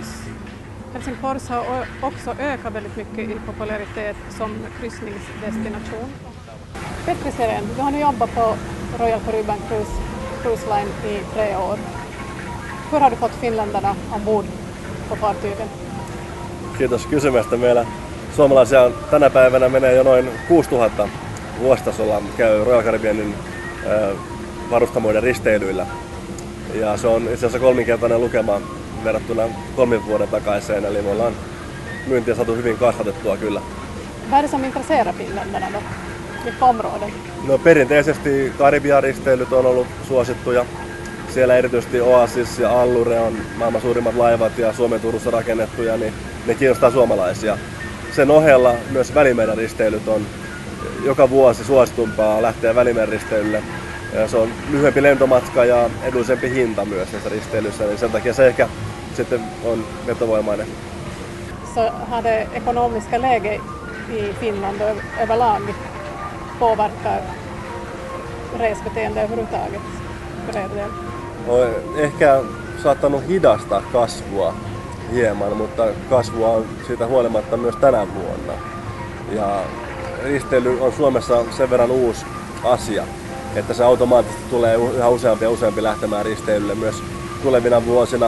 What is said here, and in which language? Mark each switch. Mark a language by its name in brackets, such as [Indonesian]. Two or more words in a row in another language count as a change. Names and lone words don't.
[Swedish] Helsingfors har också ökat väldigt mycket i popularitet som kryssningsdestination. Petri Seren, du har nu jobbat på Royal Caribbean Cruise Line i 3 år. Hur har du fått finländarna ombord på fartygen? [Finnish] Kiitos kysymästä. Meillä suomalaisia tänä päivänä menee jo noin 6000 vuositasolla käy Royal Caribbeanin varustamoiden risteilyillä. Ja se on itse asiassa 3-kertainen lukema verrattuna 3 vuoden takaiseen, eli me ollaan myyntiä saatu hyvin kasvatettua kyllä. [Swedish] Vad är det som intresserar finländarna då? Vilka områden? [Finnish] No perinteisesti Karibian risteilyt on ollut suosittuja. Siellä erityisesti Oasis ja Allure on maailman suurimmat laivat ja Suomen Turussa rakennettuja, niin ne kiinnostaa suomalaisia. Sen ohella myös Välimeren risteilyt on joka vuosi suositumpaa lähteä Välimeren risteilylle. Ja se on lyhyempi lentomatka ja edullisempi hinta myös näissä risteilyissä, niin sen takia se ehkä sitten on vetovoimainen. [Swedish] Så har det ekonomiska läge i Finland överlag påverkar resbeteende överhuvudtaget för er del? [Finnish] On ehkä saattanut hidastaa kasvua hieman, mutta kasvua on siitä huolimatta myös tänä vuonna. Ja risteily on Suomessa sen verran uusi asia, että se automaattisesti tulee yhä useampi ja useampi lähtemään risteilylle myös tulevina vuosina.